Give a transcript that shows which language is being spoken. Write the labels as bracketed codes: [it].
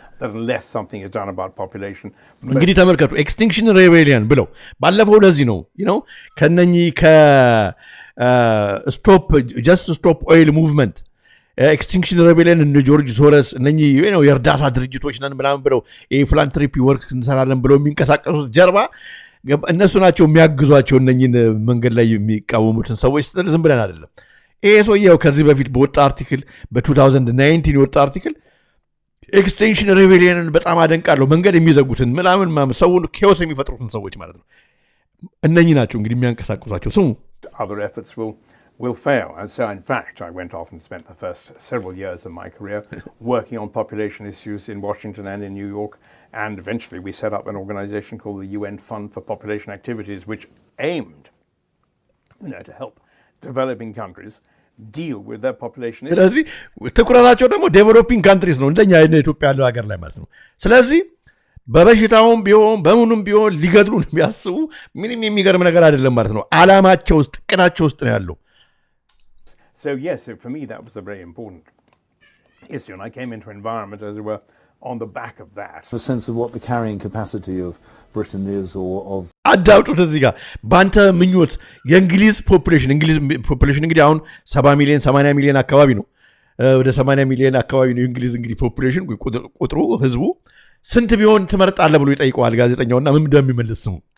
[en] That unless something is done about population. [am] እንግዲህ ተመልከቱ ኤክስቲንክሽን ሬቤሊየን ብለው ባለፈው ለዚህ ነው ከነኚህ ከስቶፕ ጀስት ስቶፕ ኦይል ሙቭመንት ኤክስቲንክሽን ሬቤሊየን እነ ጆርጅ ሶረስ እነኚህ የእርዳታ ድርጅቶች ነን ምናምን ብለው [en] ፊላንትሮፒ ወርክ [am] እንሰራለን ብለው የሚንቀሳቀሱት ጀርባ እነሱ ናቸው የሚያግዟቸው እነኚህን መንገድ ላይ የሚቃወሙትን ሰዎች ዝም ብለን አይደለም ይሄ ሰውየው ከዚህ በፊት በወጣ አርቲክል በ2019 የወጣ አርቲክል ኤክስቴንሽን ሬቤሊየንን በጣም አደንቃለሁ መንገድ የሚዘጉትን ምናምን ሰውን ኬዎስ የሚፈጥሩትን ሰዎች ማለት ነው እነኚህ ናቸው እንግዲህ የሚያንቀሳቅሷቸው ስሙ [en] other efforts will fail and so in fact I went off and spent the first several years of my career working on population issues in Washington and in New York and eventually we set up an organization called the UN Fund for Population Activities which aimed to help developing countries deal with their population. [am] ስለዚህ ትኩረታቸው ደግሞ [en] ዴቨሎፒንግ ካንትሪስ [am] ነው እንደኛ ኢትዮጵያ ያለው ሀገር ላይ ማለት ነው ስለዚህ በበሽታውም ቢሆን በምኑም ቢሆን ሊገድሉን ቢያስቡ ምንም የሚገርም ነገር አይደለም ማለት ነው አላማቸው ውስጥ ቅናቸው ውስጥ ነው ያለው [en] So yes, for me that was a very important issue and I came into environment as it were on the back of that. A sense of what the carrying capacity of Britain is or of [am] አዳውጡት እዚህ ጋር ባንተ ምኞት የእንግሊዝ ፖፑሌሽን እንግዲህ አሁን 70 ሚሊዮን 80 ሚሊዮን አካባቢ ነው ወደ 80 ሚሊዮን አካባቢ ነው የእንግሊዝ እንግዲህ ፖፑሌሽን ቁጥሩ ህዝቡ ስንት ቢሆን ትመርጣለህ ብሎ ይጠይቀዋል ጋዜጠኛውና ምን እንደሚመልስ ስሙ